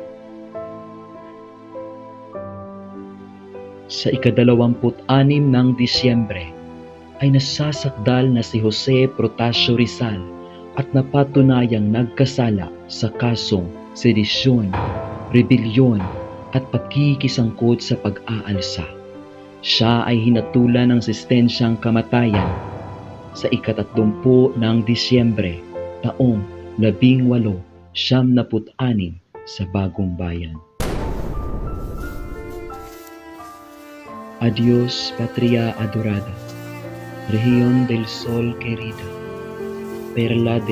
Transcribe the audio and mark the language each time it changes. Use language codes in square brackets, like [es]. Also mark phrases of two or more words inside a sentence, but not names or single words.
[tl] Sa ika-26 ng Disyembre ay nasasakdal na si Jose Protasio Rizal at napatunayang nagkasala sa kasong sedisyon, rebelyon at pakikisangkot sa pag-aalsa. Siya ay hinatulan ng sistensyang kamatayan sa ika-30 ng Disyembre taong 1876 sa Bagong Bayan. [es] Adios, Patria Adorada, Región del Sol querida, Perla del